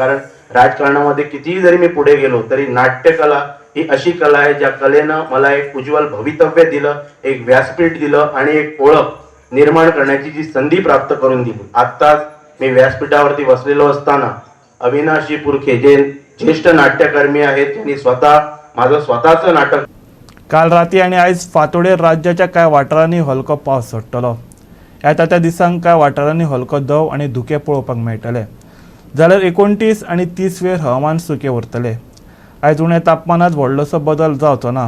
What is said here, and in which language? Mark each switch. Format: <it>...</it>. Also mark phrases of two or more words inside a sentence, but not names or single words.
<mr>कारण राजकारणामध्ये कितीही जरी मी पुढे गेलो तरी नाट्यकला ही अशी कला आहे ज्या कलेनं मला एक उज्ज्वल भवितव्य दिलं, एक व्यासपीठ दिलं आणि एक ओळख निर्माण करण्याची जी संधी प्राप्त करून दिली. आत्ताच मी व्यासपीठावरती बसलेलो असताना अविनाशजी पुरके जे ज्येष्ठ नाट्यकर्मी आहेत त्यांनी माझं स्वतःचं नाटक.</mr> <kok>काल राती आणि आयज फांतोडेर राज्याच्या कांय वाठारांनी हलको पावस पडटलो. येता त्या दिसांक कांय वाठारांनी हलको दव आणि धुके पळोवपाक मेळटले. जाल्यार 29 आणि 30 वेळ हवामान सुके उरतले. आयज उणें तापमानात व्हडलोसो बदल जावचो ना.</kok>